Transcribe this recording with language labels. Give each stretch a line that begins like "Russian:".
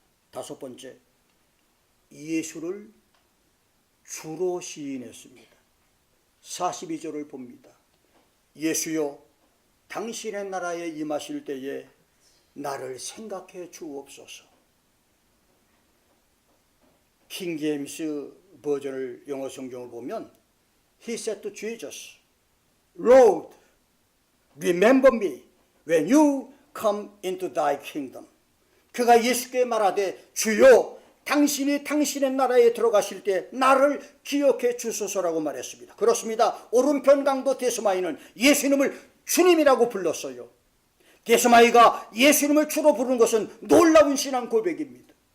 Korean: 다섯 번째, 예수를 주로 시인했습니다. 42절을 봅니다. 예수여 당신의 나라에 임하실 때에 나를 생각해 주옵소서. 킹제임스 버전을 영어 성경을 보면
English: He said to Jesus, Lord, remember me when you come into thy kingdom.
Korean: 그가 예수께 말하되 주여 당신이 당신의 나라에 들어가실 때 나를 기억해 주소서라고 말했습니다. 그렇습니다. 오른편 강도 데스마이는 예수님을 주님이라고 불렀어요. 데스마이가 예수님을 주로 부르는 것은 놀라운 신앙 고백입니다.